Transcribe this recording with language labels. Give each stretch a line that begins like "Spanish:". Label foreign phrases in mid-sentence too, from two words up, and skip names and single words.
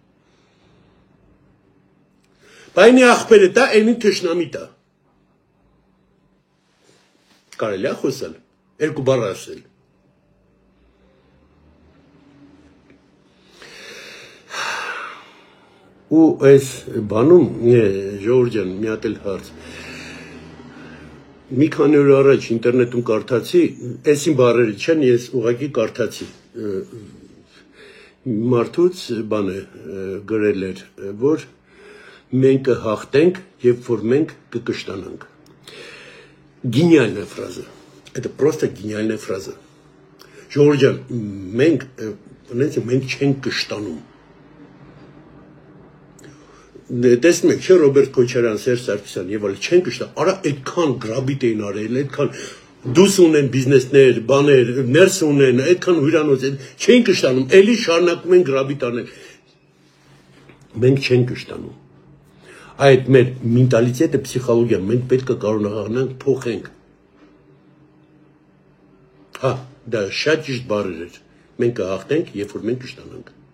Armenian: Բայց ախպերը դա այնի թշնամի դա։ Կարելի է խոսալ, երկու բառ ասել։ Ու այս բանում Ժորժյան մի հատ էլ հարց։ Մի քանի օր առաջ ինտերնետում կարդացի, այսին բառերը չեն, ես ուղղակի կարդացի։ Մարդուց բանը գրել էր, որ մենք կհաղթենք, երբ որ մենք կկշտանանք։
Russian: Гениальная фраза. Это просто гениальная фраза.
Armenian: Ժորժյան, մենք չենք կշտանում։ Տեսնում եք, չէ, Ռոբերտ Քոչարյան, Սերժ Սարգսյան եւ այլ չեն կշտա, արա այդքան գրաբիտ էին արել, այդքան դուս ունեն բիզնեսներ, բաներ, ներս ունեն, այդքան հյուրանոց, չեն կշտանում, էլի շարունակում են գրաբիտ անել։ Մենք չենք կշտանում։ Այդ մեր մենտալիտետը, պսիխոլոգիա, մենք պետք է կարողանանք փոխենք։ Հա, դա շատ ճիշտ բառեր էր։ Մենք կհաղթենք, երբ որ մենք կշտանանք։